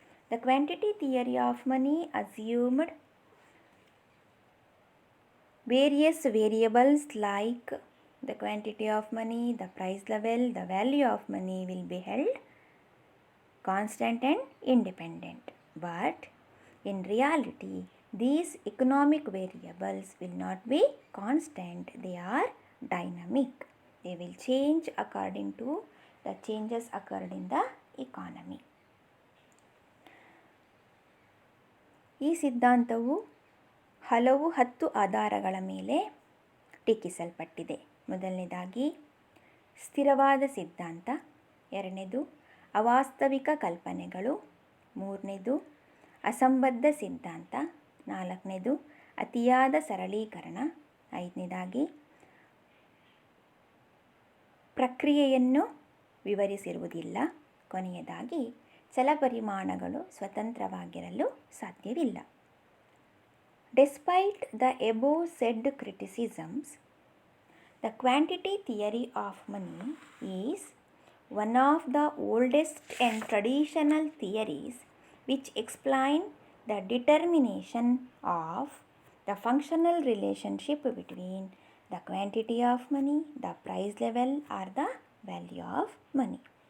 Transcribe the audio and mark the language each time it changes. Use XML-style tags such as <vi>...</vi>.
<en>The quantity theory of money assumed various variables like the quantity of money, the price level, the value of money will be held constant and independent. But in reality, these economic variables will not be constant, they are dynamic. They will change according to the changes occurred in the economy.</en> <kn>ಈ ಸಿದ್ಧಾಂತವು ಹಲವು 10 ಆಧಾರಗಳ ಮೇಲೆ ಟೀಕಿಸಲ್ಪಟ್ಟಿದೆ. ಮೊದಲನೇದಾಗಿ ಸ್ಥಿರವಾದ ಸಿದ್ಧಾಂತ, ಎರಡನೇದು ಅವಾಸ್ತವಿಕ ಕಲ್ಪನೆಗಳು, ಮೂರನೇದು ಅಸಂಬದ್ಧ ಸಿದ್ಧಾಂತ, ನಾಲ್ಕನೇದು ಅತಿಯಾದ ಸರಳೀಕರಣ, ಐದನೇದಾಗಿ ಪ್ರಕ್ರಿಯೆಯನ್ನು ವಿವರಿಸಿರುವುದಿಲ್ಲ, ಕೊನೆಯದಾಗಿ ಚಲಪರಿಮಾಣಗಳು ಸ್ವತಂತ್ರವಾಗಿರಲು ಸಾಧ್ಯವಿಲ್ಲ.</kn> <en>Despite the above said criticisms, the quantity theory of money is one of the oldest and traditional theories which explain the determination of the functional relationship between the quantity of money, the price level or the value of money.</en>